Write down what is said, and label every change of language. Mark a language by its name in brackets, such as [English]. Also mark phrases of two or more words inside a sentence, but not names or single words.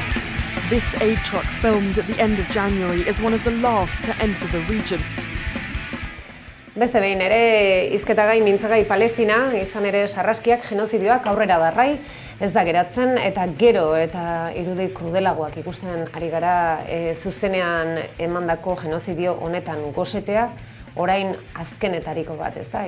[English] This aid truck, filmed at the end of January, is one of the last to enter the region. [Basque] Beste behin ere, hizketagai mintzagai Palestina, izan ere sarraskiak, genozidioak aurrera darrai, ez da geratzen, eta gero eta irudi krudelagoak ikusten ari gara zuzenean emandako genozidio honetan gosetea, orain azkenetariko bat, ez da?